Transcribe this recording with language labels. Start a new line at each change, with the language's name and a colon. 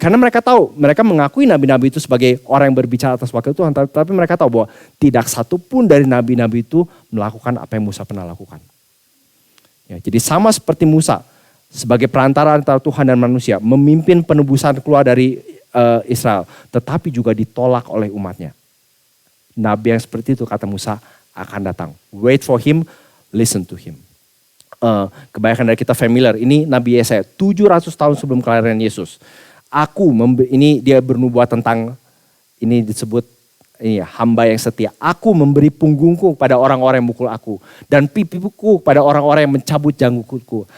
Indonesian: Karena mereka tahu, mereka mengakui nabi-nabi itu sebagai orang yang berbicara atas wakil Tuhan, tapi mereka tahu bahwa tidak satupun dari nabi-nabi itu melakukan apa yang Musa pernah lakukan. Ya, jadi sama seperti Musa, sebagai perantara antara Tuhan dan manusia, memimpin penebusan keluar dari Israel, tetapi juga ditolak oleh umatnya. Nabi yang seperti itu, kata Musa, akan datang.
English: Wait for him, listen to him.
Indonesian: Kebanyakan dari kita familiar, ini Nabi Yesaya 700 tahun sebelum kelahiran Yesus. Ini dia bernubuat tentang, ini disebut ini hamba yang setia. Aku memberi punggungku pada orang-orang yang mukul aku, dan pipiku pada orang-orang yang mencabut janggutku.